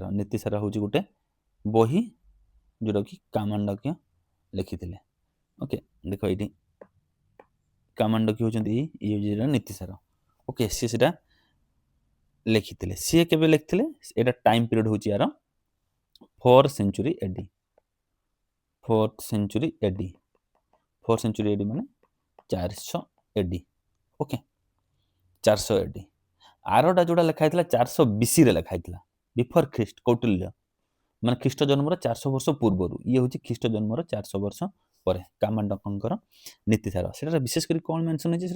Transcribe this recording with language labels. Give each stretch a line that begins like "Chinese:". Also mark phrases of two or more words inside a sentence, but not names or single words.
Odia: ନୀତିସାର ହେଉଛି ଗୋଟେ ବହି ଯେଉଁଟାକି କାମାଣ୍ଡକୀୟ ଲେଖିଥିଲେ। ଓକେ, ଦେଖ ଏଇଠି କାମାଣ୍ଡକୀୟ ହେଉଛନ୍ତି ଇଏ ନୀତିସାର। ଓକେ, ସିଏ ସେଟା ଲେଖିଥିଲେ। ସିଏ କେବେ ଲେଖିଥିଲେ? ଏଇଟା
English: time period
Odia: ହେଉଛି ୟାର
English: 4th century AD, 4th century AD, 4th century AD
Odia: ମାନେ 400 AD। ଓକେ, 400 AD। ଆରଟା ଯେଉଁଟା ଲେଖା ହେଇଥିଲା 400 BC ରେ ଲେଖା ହେଇଥିଲା,
English: before Christ.
Odia: କୌଟିଲ୍ୟ ମାନେ ଖ୍ରୀଷ୍ଟ ଜନ୍ମର 400 ବର୍ଷ ପୂର୍ବରୁ, ଇଏ ହେଉଛି ଖ୍ରୀଷ୍ଟ ଜନ୍ମର 400 ବର୍ଷ ପରେ। କାମାଣ୍ଡକଙ୍କର ନୀତିସାର, ସେଟାରେ ବିଶେଷ କରି କ'ଣ ମେନସନ୍ ହେଇଛି?